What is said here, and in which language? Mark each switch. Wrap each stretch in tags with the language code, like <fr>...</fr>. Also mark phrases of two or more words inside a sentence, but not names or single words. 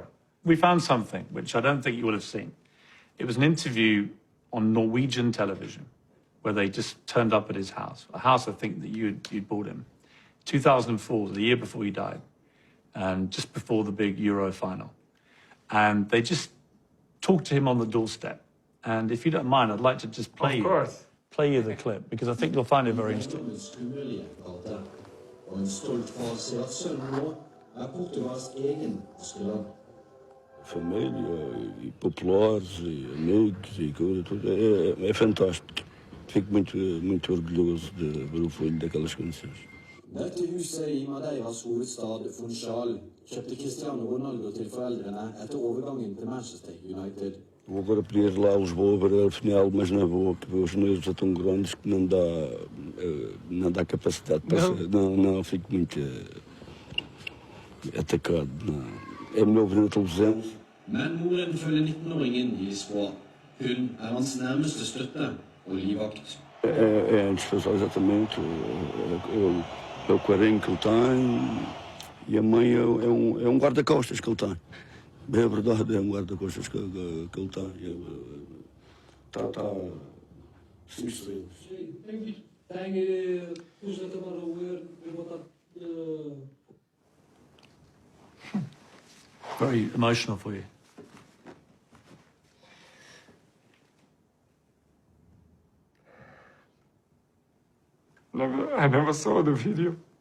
<en>We found something which I don't think you will have seen. It was an interview on Norwegian television where they just turned up at his house, a house I think that you'd bought him. 2004, the year before he died, and just before the big Euro final. And they just talked to him on the doorstep. And if you don't mind, I'd like to just play you the clip, because I think you'll find it very interesting.</en> <pt>Família, populares, amigos e coisa, tudo é fantástico. Fico muito orgulhoso de ver o filho daquelas condições.</pt> <no>Dette huset i Madeiras hovedstad Funchal kjøpte Cristiano Ronaldo til foreldrene etter overgangen til Manchester United.</no> <pt>Vou agora para ir lá a Lisboa ver a final, mas não vou, porque os nervos são tão grandes que não dá capacidade para não fico muito atacado. Não. É melhor ver na televisão.</pt> <no>Men moren følger 19-åringen i Lisboa. Hun hans nærmeste støtte og livvakt.</no> <pt>É indispensável, exatamente. É o carinho que ele tem e a mãe é guarda-costas que ele tem. É verdade, é guarda-costas que ele tem. Está sinistro.</pt> <en>Very emotional for you. I never saw the video.</en>